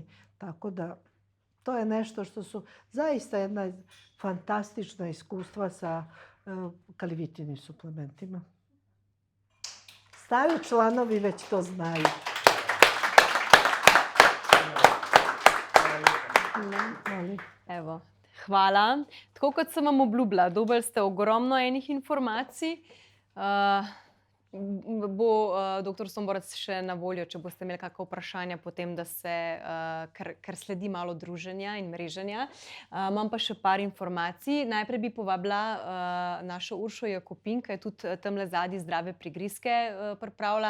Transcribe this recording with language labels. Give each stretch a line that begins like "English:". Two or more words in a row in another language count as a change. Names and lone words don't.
Serbian: Tako da to je nešto što su zaista jedna fantastična iskustva sa kalivitinim suplementima. Stari članovi već to znaju. Evo, hvala.
Slovenian: Tako kot sem vam obljubila, dobili ste ogromno enih informacij. Bo dr. Somborec še na voljo, če boste imeli kakšna vprašanja potem, da se, ker sledi malo druženja in mreženja. Imam pa še par informacij. Najprej bi povabila našo Uršo Jakopin, ki je tudi tamle zadnji zdrave prigrizke pripravila.